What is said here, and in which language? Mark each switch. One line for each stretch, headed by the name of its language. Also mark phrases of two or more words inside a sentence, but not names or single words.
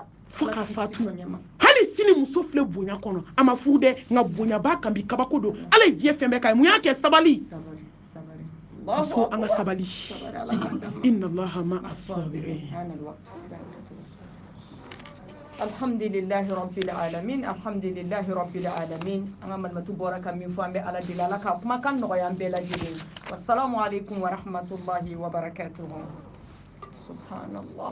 Bambara: fo ka fatu hali sini muso filɛ bonya kɔnɔ a ma furu dɛ nka bonya b'a kan bi kabako don ala ye diɲɛ fɛn bɛɛ k'a ye mun y'a kɛ sabali muso an ka sabali
Arabic: إن الله مع الصابرين الحمد لله رب العالمين الحمد لله رب العالمين
Bambara: an ka malimatu bɔra ka min fɔ an bɛ ala deli ala ka kumakan nɔgɔya an bɛɛ lajɛlen
Arabic: والسلام عليكم ورحمة الله وبركاته
Bambara: subhanallah